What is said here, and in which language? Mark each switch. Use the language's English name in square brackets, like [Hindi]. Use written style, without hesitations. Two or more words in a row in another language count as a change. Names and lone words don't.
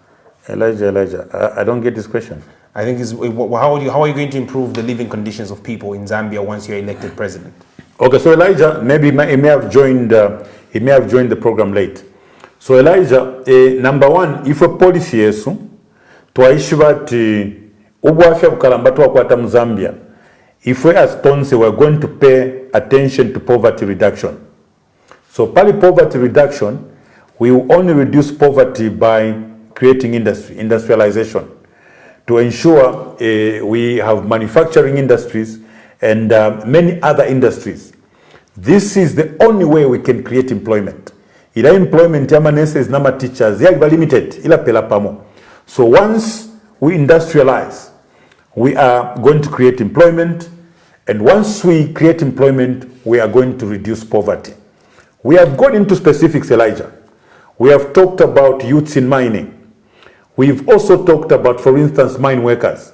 [English] I don't get this question. I think how are you going to improve the living conditions of people in Zambia once you're elected president? Okay, so Elijah, maybe he may have joined the program late. So Elijah, number one, if a policy [Bemba] yesu twaishibati ubwafya bukalamba twakwata mu Zambia, [English] if we as Tonse we're going to pay attention to poverty reduction. So pali poverty reduction, We will only reduce poverty by creating industrialization, to ensure we have manufacturing industries and many other industries. This is the only way we can create employment. [Bemba] Ila employment ya nurses na teachers ya limited ila pela pamo. [English] So once we industrialize, we are going to create employment, and once we create employment, we are going to reduce poverty. We have gone into specifics, Elijah. We have talked about youths in mining. We've also talked about, for instance, mine workers.